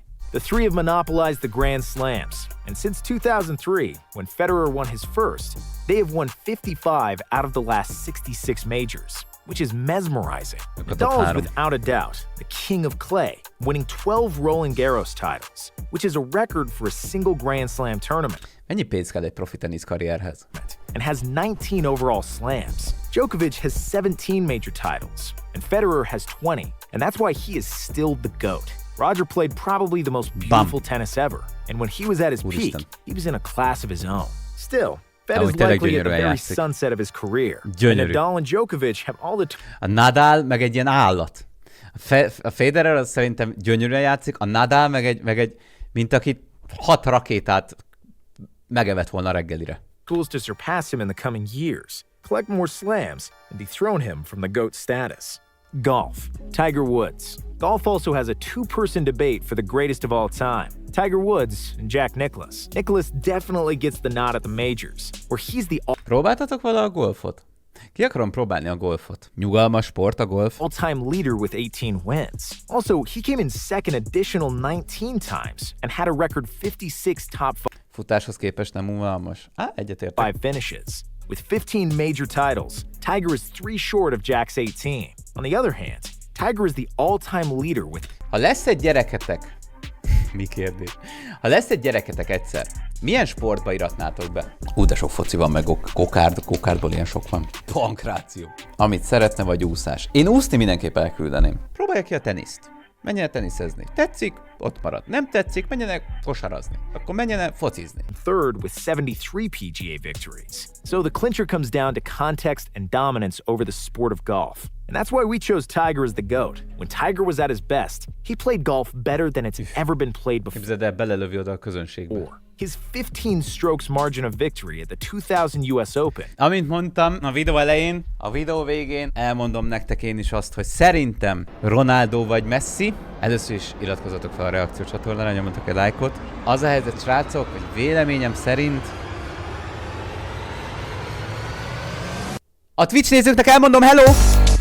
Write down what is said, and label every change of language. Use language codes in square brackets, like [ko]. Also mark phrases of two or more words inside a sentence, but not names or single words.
[en] The three have monopolized the Grand Slams, and since 2003, when Federer won his first, they have won 55 out of the last 66 majors, which is mesmerizing. Nadal is without a doubt the king of clay, winning 12 Roland Garros titles, which is a record for a single Grand Slam tournament. [hu] Mennyi pénz kell egy profi tenisz karrierhez? [en] And has 19 overall slams. Djokovic has 17 major titles, and Federer has 20, and that's why he is still the GOAT. Roger played probably the most beautiful tennis ever, and when he was at his peak, he was in a class of his own. Still, Fed is likely at the very sunset of his career. And Nadal and Djokovic have all the... [hu] A Nadal meg egy ilyen állat. A Federer az szerintem gyönyörűen játszik, a Nadal meg egy mint aki 6 rakétát megevett volna reggelire. [en] Tools to surpass him in the coming years, collect more slams, and dethrone him from the GOAT status. Golf. Tiger Woods. Golf also has a 2-person debate for the greatest of all time. Tiger Woods and Jack Nicklaus. Nicklaus definitely gets the nod at the majors, where he's the [hu] Próbáltatok vala a golfot? Ki akarom próbálni a golfot? Nyugalmas sport a golf? [en] all-time leader with 18 wins. Also, he came in second additional 19 times and had a record 56 top [hu] Futáshoz képest nem unalmas. Egyetértek. [en] 5 finishes. With 15 major titles, Tiger is 3 short of Jack's 18. On the other hand, Tiger is the all-time leader with... [hu] Ha lesz egy gyereketek... Mi kérdés? Ha lesz egy gyereketek egyszer, milyen sportba iratnátok be? De sok foci van, meg kokárdból ilyen sok van. Pankráció. Amit szeretne, vagy úszás. Én úszni mindenképp elküldeném. Próbálja ki a teniszt. Menjen teniszezni. Tetszik, ott marad. Nem tetszik, menjenek kosarazni. Akkor menjenek focizni. [en] Third with 73 PGA victories. So the clincher comes down to context and dominance over the sport of golf. And that's why we chose Tiger as the GOAT. When Tiger was at his best, he played golf better than it's ever been played before. [hu] Képzeld el, belelövi oda a közönségbe. [en] His 15 strokes margin of victory at the 2000 US Open. [hu] Amint mondtam a videó elején, a videó végén elmondom nektek én is azt, hogy szerintem Ronaldo vagy Messi. Először is iratkozzatok fel a reakció csatornára, nyomjatok egy lájkot. Az a helyzet, srácok, hogy véleményem szerint a Twitch nézőknek elmondom, hello!